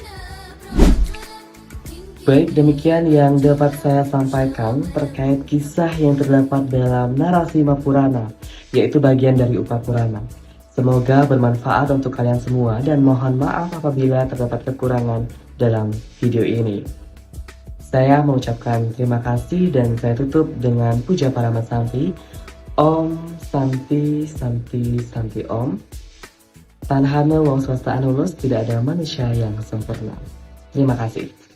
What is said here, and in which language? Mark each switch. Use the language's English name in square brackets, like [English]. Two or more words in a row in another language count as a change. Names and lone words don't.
[Indonesian] Baik, demikian yang dapat saya sampaikan terkait kisah yang terdapat dalam narasi Mapurana, yaitu bagian dari Upapurana. Semoga bermanfaat untuk kalian semua dan mohon maaf apabila terdapat kekurangan dalam video ini. Saya mengucapkan terima kasih dan saya tutup dengan puja Parama Santi. [Sanskrit] Om Santi Santi Santi Om. [Kawi] Tanhana wong swasta anulus, [Indonesian] tidak ada manusia yang sempurna. Terima kasih.